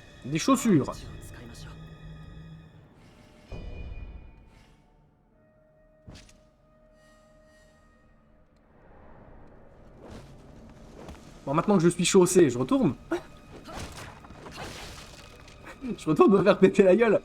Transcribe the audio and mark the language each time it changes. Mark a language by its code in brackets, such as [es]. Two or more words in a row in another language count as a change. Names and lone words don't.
[fr] Des chaussures. [ja] 知を使いましょう。 [fr] Bon, maintenant que je suis chaussé, je retourne. Je retourne me faire péter la gueule.